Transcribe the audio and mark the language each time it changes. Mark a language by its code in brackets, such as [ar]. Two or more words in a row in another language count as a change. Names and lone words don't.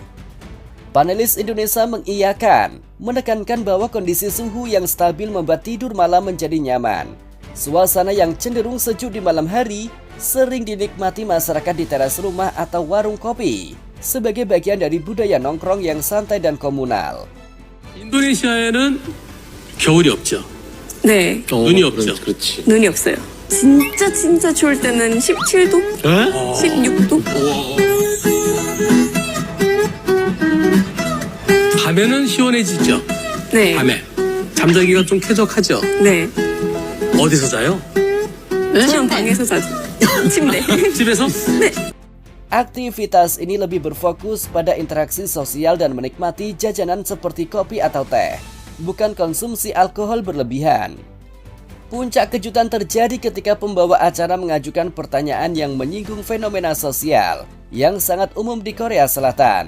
[id] Panelis Indonesia mengiyakan, menekankan bahwa kondisi suhu yang stabil membuat tidur malam menjadi nyaman. Suasana yang cenderung sejuk di malam hari sering dinikmati masyarakat di teras rumah atau warung kopi sebagai bagian dari budaya nongkrong yang santai dan komunal. [ko] 인도네시아에는 겨울이 없죠. 네, 눈이 없죠. 그렇지. 눈이 없어요. 진짜 추울 때는 17도? 16도? 밤에는 시원해지죠. 네. 밤에 잠자기가 좀 쾌적하죠. 네. 어디서 자요? 그냥 방에서 자죠. 침대. 집에서? 네. [id] Aktivitas ini lebih berfokus pada interaksi sosial dan menikmati jajanan seperti kopi atau teh, bukan konsumsi alkohol berlebihan. Puncak kejutan terjadi ketika pembawa acara mengajukan pertanyaan yang menyinggung fenomena sosial yang sangat umum di Korea Selatan.